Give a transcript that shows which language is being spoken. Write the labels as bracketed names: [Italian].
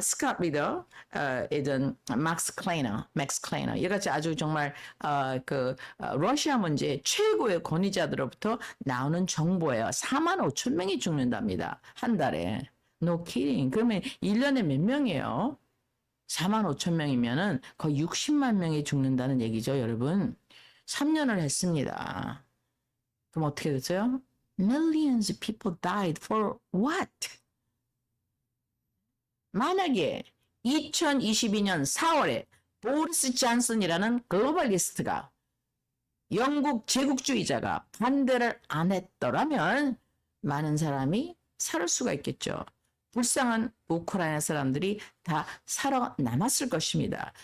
[Korean] 스캇 리더, 이든 맥스 클레이너, 이같이 아주 정말 러시아 문제 최고의 권위자들로부터 나오는 정보예요. 4만 5천 명이 죽는답니다. 한 달에. [English] No kidding. [Korean] 그러면 1년에 몇 명이에요? 4만 5천 명이면은 거의 60만 명이 죽는다는 얘기죠, 여러분. 3년을 했습니다. 그럼 어떻게 됐어요? [English] Millions of people died for what? [Korean] 만약에 2022년 4월에 보리스 존슨이라는 글로벌리스트가 영국 제국주의자가 반대를 안 했더라면 많은 사람이 살 수가 있겠죠. 불쌍한 우크라이나 사람들이 다 살아남았을 것입니다.